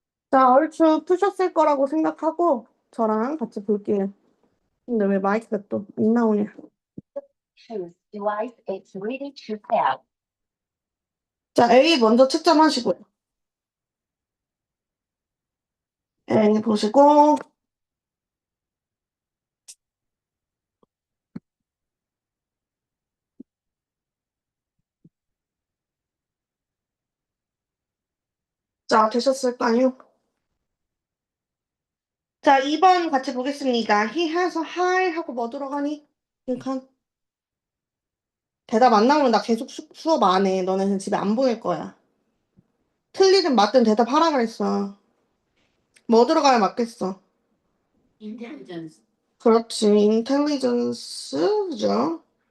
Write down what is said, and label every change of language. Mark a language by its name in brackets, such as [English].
[Korean] 자, 얼추 푸셨을 거라고 생각하고 저랑 같이 볼게요. 근데 왜 마이크가 또 안 나오냐? [English] Bluetooth device is ready to pair. [Korean] 자, A 먼저 채점하시고요. A 보시고, 자, 되셨을까요? 자, 2번 같이 보겠습니다. [English] He has a high [Korean] 하고 뭐 들어가니? 그러니까 대답 안 나오면 나 계속 수업 안 해. 너네는 집에 안 보낼 거야. 틀리든 맞든 대답하라 그랬어. 뭐 들어가야 맞겠어? [English] Intelligence. [Korean] 그렇지. intelligence죠.